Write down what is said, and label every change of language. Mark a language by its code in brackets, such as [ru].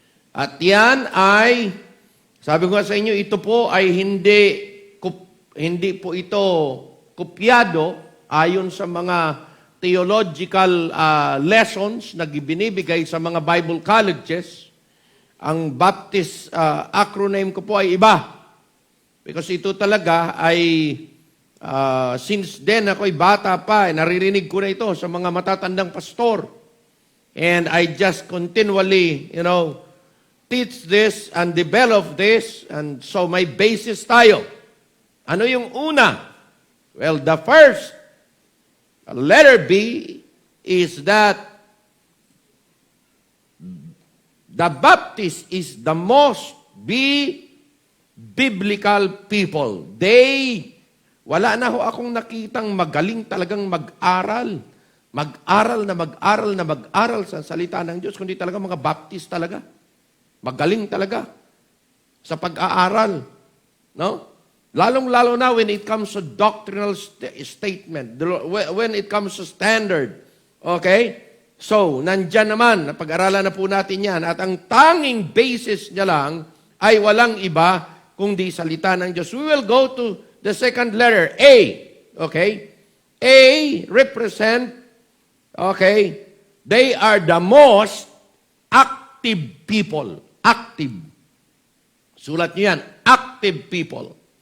[tl] At yan ay, sabi ko sa inyo, ito po ay hindi po ito kopyado ayon sa mga theological lessons na binibigay sa mga Bible colleges. Ang Baptist acronym ko po ay iba. Because ito talaga ay, since then ako'y bata pa, naririnig ko na ito sa mga matatandang pastor. [en] And I just continually, teach this and develop this. [tl] And so may basis tayo. Ano yung una? [en] Well, the first letter B is that the Baptist is the most biblical people. [tl] Wala na ho akong nakitang magaling talagang mag-aral. Mag-aral sa salita ng Diyos, kundi talaga mga Baptist talaga. Magaling talaga sa pag-aaral. No? [en] Lalong-lalo na when it comes to doctrinal statement, when it comes to standard. [tl] Okay? So, nandyan naman, napag-aralan na po natin yan. At ang tanging basis niya lang ay walang iba kundi salita ng Diyos. [en] We will go to the second letter, A. Okay? A represent, okay, they are the most active people. Active. [tl] Sulat niyo yan, active people.